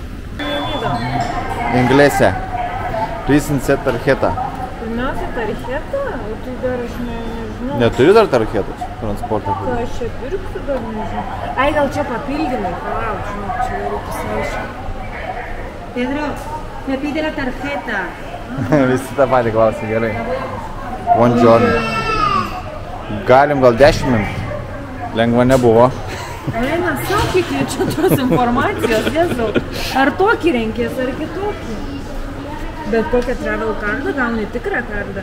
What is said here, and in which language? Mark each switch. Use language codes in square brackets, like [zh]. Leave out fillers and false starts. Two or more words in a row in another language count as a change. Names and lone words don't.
[lt] Inglese. Prisinse tarjeta. Pirmiausia, tarjeta? O tai dar aš nežinau. Neturi dar tarjetos transporto? Ką aš čia pirksiu, dar nežinau. Ai, gal čia papildymai, palauk, žinok, čia reikia pasiaiškinti. [es] Pedro, me pide la tarjeta. [lt] Visi tą patį klausia, gerai. Buongiorno. Galim gal 10 minutų. Lengva nebuvo. Elena, sakyk, čia tos informacijos, Jėzau. Ar tokį renkės, ar kitokį? Bet kokią travel kardą gauni tikrą kardą.